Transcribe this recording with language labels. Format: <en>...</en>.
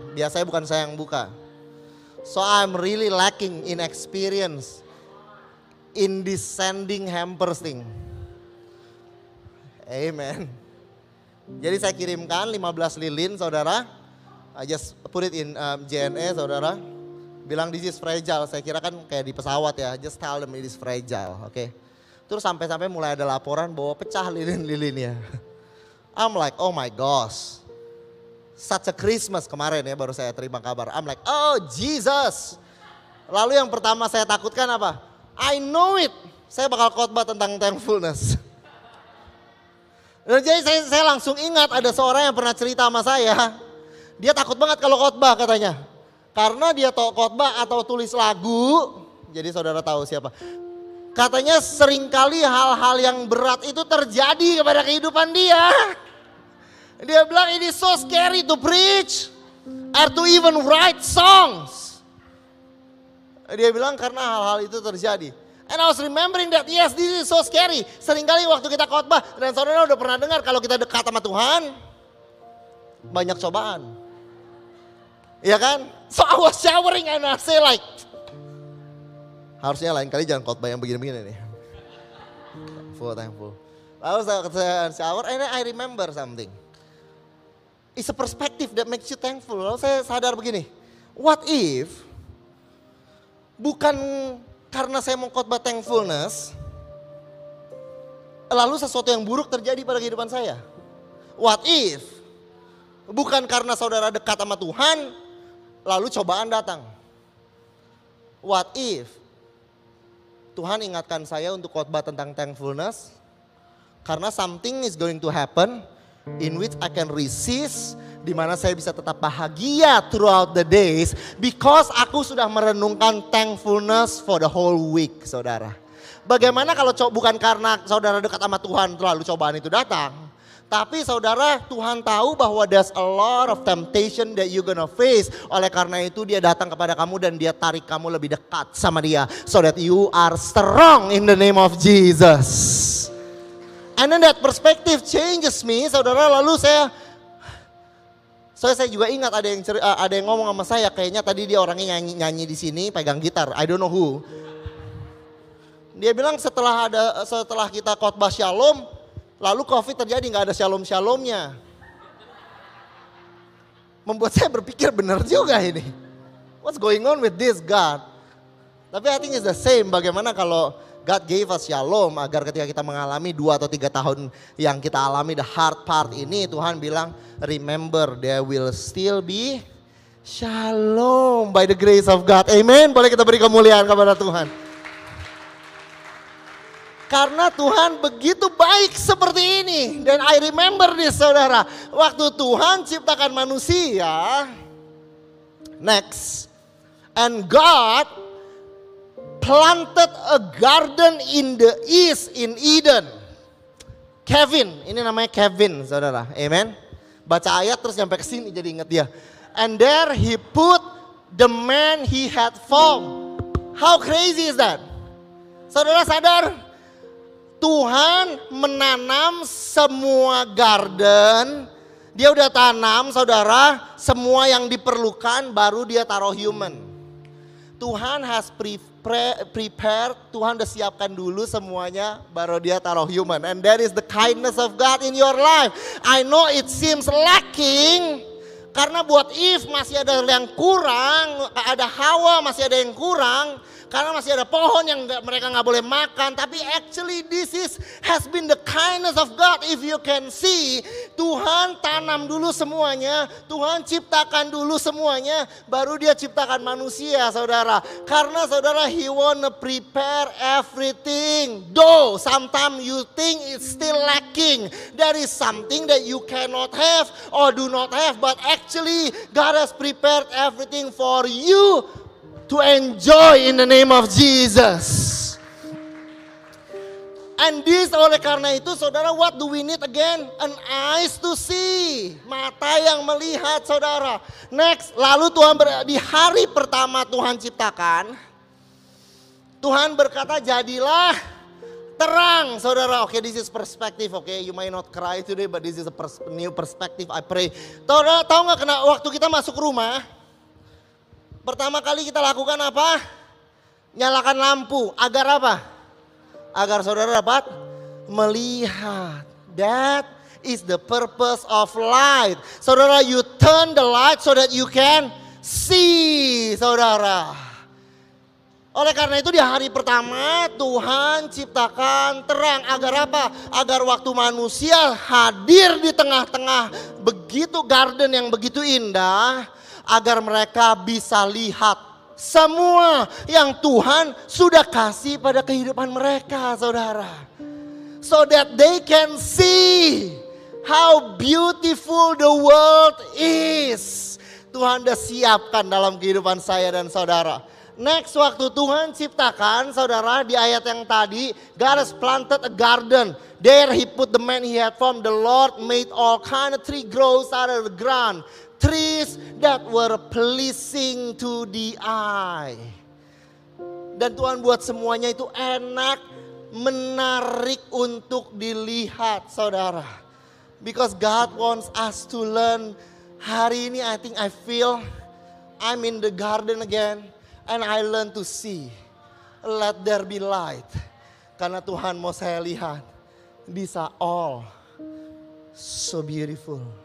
<id>Biasanya bukan saya yang buka.</id> <en>So I'm really lacking in experience in this sending hampers thing.</en> <id>Amen. Jadi saya kirimkan 15 lilin saudara.</id> <en>I just put it in JNE saudara. Bilang this is fragile.</en> <id>Saya kira kan kayak di pesawat ya.</id> <en>Just tell them it is fragile.</en> <id>Oke. Terus sampai-sampai mulai ada laporan bahwa pecah lilin-lilinnya.</id> <en>I'm like, oh my gosh. Such a Christmas</en> <id>kemarin ya baru saya terima kabar.</id> <en>I'm like, oh Jesus.</en> <id>Lalu yang pertama saya takutkan apa?</id> <en>I know it.</en> <id>Saya bakal khotbah tentang thankfulness. Dan jadi saya langsung ingat ada seorang yang pernah cerita sama saya. Dia takut banget kalau khotbah katanya. Karena dia tahu khotbah atau tulis lagu. Jadi saudara tahu siapa. Katanya seringkali hal-hal yang berat itu terjadi kepada kehidupan dia. Dia bilang ini</id> <en>so scary to preach or to even write songs.</en> <id>Dia bilang karena hal-hal itu terjadi.</id> <en>And I was remembering that yes this is so scary.</en> <id>Seringkali waktu kita khotbah dan saudara udah pernah dengar kalau kita dekat sama Tuhan banyak cobaan. Iya kan?</id> <en>So I was showering and I say like</en> <id>harusnya lain kali jangan khotbah yang begini-begini nih. Thankful. Lalu saya</id> <en>shower and I remember something. It's a perspective that makes you thankful.</en> <id>Lalu saya sadar begini.</id> <en>What if</en> <id>bukan karena saya mau khotbah thankfulness lalu sesuatu yang buruk terjadi pada kehidupan saya?</id> <en>What if</en> <id>bukan karena saudara dekat sama Tuhan lalu cobaan datang?</id> <en>What if</en> <id>Tuhan ingatkan saya untuk khotbah tentang thankfulness karena</id> <en>something is going to happen in which I can resist,</en> <id>di mana saya bisa tetap bahagia</id> <en>throughout the days because</en> <id>aku sudah merenungkan</id> <en>thankfulness for the whole week saudara.</en> <id>Bagaimana kalau bukan karena saudara dekat sama Tuhan lalu cobaan itu datang. Tapi saudara, Tuhan tahu bahwa</id> <en>there's a lot of temptation that you gonna face.</en> <id>Oleh karena itu dia datang kepada kamu dan dia tarik kamu lebih dekat sama dia.</id> <en>So that you are strong in the name of Jesus. And then that perspective changes me saudara.</en> <id>Lalu saya juga ingat ada yang ngomong sama saya. Kayaknya tadi dia orangnya nyanyi di sini pegang gitar.</id> <en>I don't know who.</en> <id>Dia bilang setelah kita khotbah shalom. Lalu COVID terjadi gak ada shalom-shalomnya. Membuat saya berpikir benar juga ini.</id> <en>What's going on with this God? Tapi I think it's the same.</en> <id>Bagaimana kalau</id> <en>God gave us shalom</en> <id>agar ketika kita mengalami 2 atau 3 tahun yang kita alami</id> <en>the hard part</en> <id>ini. Tuhan bilang</id> <en>remember there will still be shalom by the grace of God.</en> <id>Amen. Boleh kita beri kemuliaan kepada Tuhan. Karena Tuhan begitu baik seperti ini. Dan</id> <en>I remember this</en> <id>saudara. Waktu Tuhan ciptakan manusia. Next.</id> <en>And God planted a garden in the east in Eden. Kevin.</en> <id>Ini namanya Kevin saudara. Amen. Baca ayat terus sampai ke sini jadi ingat dia.</id> <en>And there he put the man he had formed. How crazy is that?</en> <id>Saudara sadar? Tuhan menanam semua garden. Dia udah tanam saudara, semua yang diperlukan baru dia taruh human. Tuhan</id> <en>has prepared,</en> <id>Tuhan udah siapkan dulu semuanya baru dia taruh human.</id> <en>And that is the kindness of God in your life. I know it seems lacking.</en> <id>Karena buat Eve masih ada yang kurang, ada Hawa masih ada yang kurang. Karena masih ada pohon yang mereka nggak boleh makan.</id> <en>Tapi actually this has been the kindness of God. If you can see,</en> <id>Tuhan tanam dulu semuanya. Tuhan ciptakan dulu semuanya. Baru dia ciptakan manusia saudara. Karena saudara</id> <en>He wanna prepare everything. Though sometimes you think it's still lacking. There is something that you cannot have or do not have. But actually God has prepared everything for you to enjoy in the name of Jesus. And this</en> <id>oleh karena itu saudara,</id> <en>what do we need again? An eyes to see.</en> <id>Mata yang melihat saudara. Next, lalu Tuhan di hari pertama Tuhan ciptakan. Tuhan berkata jadilah terang saudara.</id> <en>Okay, this is perspective. Okay, you might not cry today but this is a new perspective. I pray.</en> <id>Tahu nggak waktu kita masuk rumah? Pertama kali kita lakukan apa? Nyalakan lampu. Agar apa? Agar saudara dapat melihat.</id> <en>That is the purpose of light. Saudara, you turn the light so that you can see, saudara.</en> <id>Oleh karena itu di hari pertama Tuhan ciptakan terang. Agar apa? Agar waktu manusia hadir di tengah-tengah begitu garden yang begitu indah. Agar mereka bisa lihat semua yang Tuhan sudah kasih pada kehidupan mereka saudara.</id> <en>So that they can see how beautiful the world is.</en> <id>Tuhan sudah siapkan dalam kehidupan saya dan saudara. Next, waktu Tuhan ciptakan saudara di ayat yang tadi.</id> <en>God has planted a garden. There he put the man he had formed. The Lord made all kind of tree grows out of the ground. Trees that were pleasing to the eye.</en> <id>Dan Tuhan buat semuanya itu enak, menarik untuk dilihat saudara.</id> <en>Because God wants us to learn.</en> <id>Hari ini</id> <en>I think I feel I'm in the garden again. And I learn to see. Let there be light.</en> <id>Karena Tuhan mau saya lihat.</id> <en>These are all so beautiful.</en>